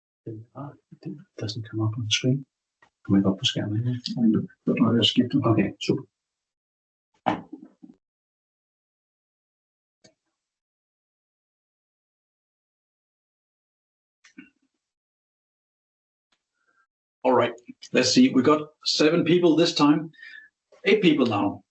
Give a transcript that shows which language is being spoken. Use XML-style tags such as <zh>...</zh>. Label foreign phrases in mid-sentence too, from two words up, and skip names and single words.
<en>Det doesn't come up on the screen.</en> <da>Kommer ikke op på skærmen.</da> <en>Okay, super. All right, let's see. We got 7 people this time, 8 people now.</en>